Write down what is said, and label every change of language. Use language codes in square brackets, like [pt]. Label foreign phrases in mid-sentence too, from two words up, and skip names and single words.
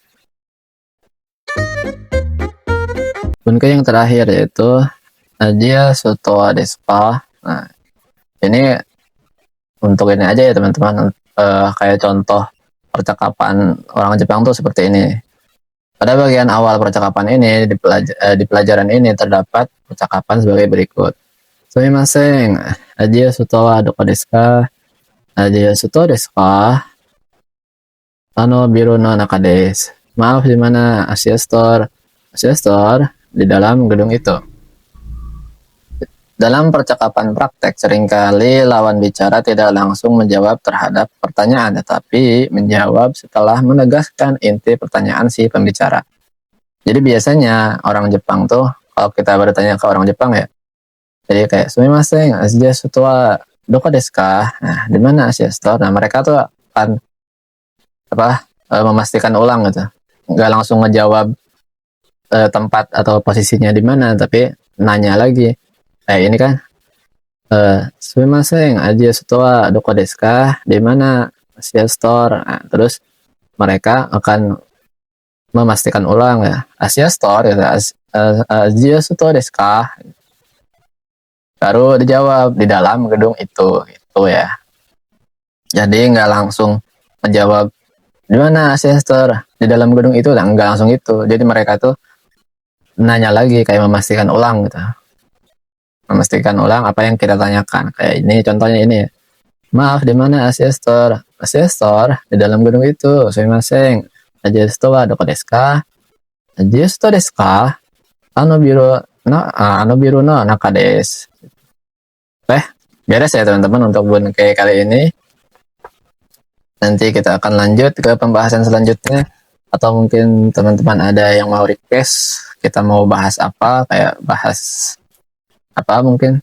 [id] Bunke yang terakhir yaitu Adia Sutoa Despa. Nah, ini untuk ini aja ya teman-teman, kayak contoh percakapan orang Jepang tuh seperti ini. Pada bagian awal percakapan ini di pelajaran ini terdapat percakapan sebagai berikut. [ja] すみません、Adia Sutoa どこですか? Adia Sutoa desu ka? Biru no naka desu. [id] Maaf, di mana? Asia Store. Asia Store di dalam gedung itu. Dalam percakapan praktek, seringkali lawan bicara tidak langsung menjawab terhadap pertanyaan, tetapi menjawab setelah menegaskan inti pertanyaan si pembicara. Jadi biasanya orang Jepang tuh, kalau kita bertanya ke orang Jepang ya, jadi kayak [ja] すみません、Asia Store どこですか? [id] Nah, di mana Asia Store? Nah, mereka tuh akan memastikan ulang gitu, nggak langsung ngejawab tempat atau posisinya di mana, tapi nanya lagi. Ini kan [ja] すみません、Asia Store どこですか? [id] Di mana Asia Store? Nah, terus mereka akan memastikan ulang ya, Asia Store ya, [ja] Asia Store desu ka? [id] Baru dijawab di dalam gedung itu gitu ya. Jadi nggak langsung menjawab di mana Asia Store di dalam gedung itu, nggak langsung itu. Jadi mereka tuh nanya lagi, kayak memastikan ulang gitu. Memastikan ulang apa yang kita tanyakan. Kayak ini contohnya ini ya. Maaf, di mana Asia Store? Asia Store di dalam gedung itu. [ja] すみません。Asia Store どこですか? Asia Store desu ka? Biru no naka desu. [id] Beres ya teman-teman untuk bunke kali ini. Nanti kita akan lanjut ke pembahasan selanjutnya. Atau mungkin teman-teman ada yang mau request, kita mau bahas apa, kayak bahas apa mungkin.